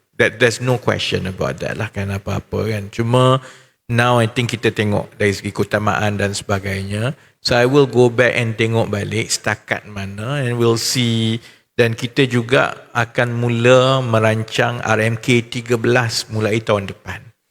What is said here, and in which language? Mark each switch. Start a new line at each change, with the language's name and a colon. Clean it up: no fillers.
English: There's no question about that lah,
Malay: kan, apa-apa kan. Cuma
English: now I think
Malay: kita tengok dari segi keutamaan dan sebagainya.
English: So I will go back and
Malay: tengok balik setakat mana,
English: and we'll see.
Malay: Dan kita juga akan mula merancang RMK 13 mulai tahun depan.